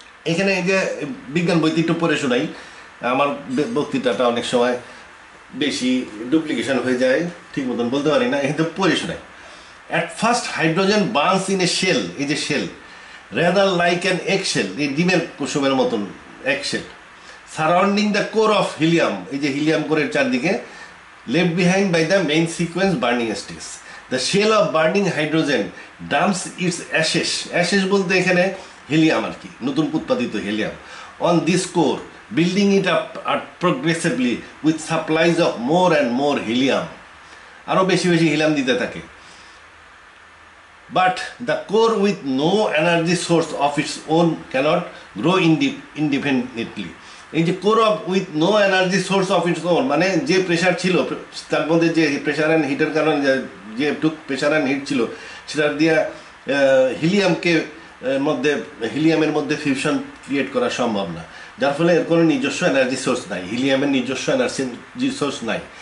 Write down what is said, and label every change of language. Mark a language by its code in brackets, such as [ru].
[bn] এখানে এই যে বিজ্ঞান বইতে একটু পড়ে শোনাই, আমার বক্তৃতাটা অনেক সময় বেশি ডুপ্লিকেশন হয়ে যায়, ঠিক মতন বলতে পারি না, এখানে পড়ে শোনাই। [en] at first hydrogen burns in a shell, এই যে shell, rather like an egg shell, [bn] এই ডিমের কুসুমের মতন [en] egg shell, surrounding the core of helium, [bn] এই যে হিলিয়াম কোরের চারদিকে, [en] left behind by the main sequence burning stage. The shell of burning hydrogen dumps its ashes, ashes [bn] বলতে এখানে হিলিয়াম আর কি, নতুন উৎপাদিত helium, [en] on this core, building it up progressively with supplies of more and more helium, [bn] আরো বেশি বেশি helium দিতে থাকে। [en] But the core with no energy source of its own cannot grow independently. [bn] এই যে [en] core of with no energy source of its own, [bn] মানে যে pressure ছিল তার মধ্যে, যে প্রেশার অ্যান্ড হিটের কারণে যে টুক প্রেশার অ্যান্ড হিট ছিল সেটার দিয়ে হিলিয়ামকে হিলিয়ামের মধ্যে ফিউশন ক্রিয়েট করা সম্ভব না, যার ফলে এর কোনো নিজস্ব এনার্জি সোর্স নাই, হিলিয়ামের নিজস্ব এনার্জি সোর্স নাই।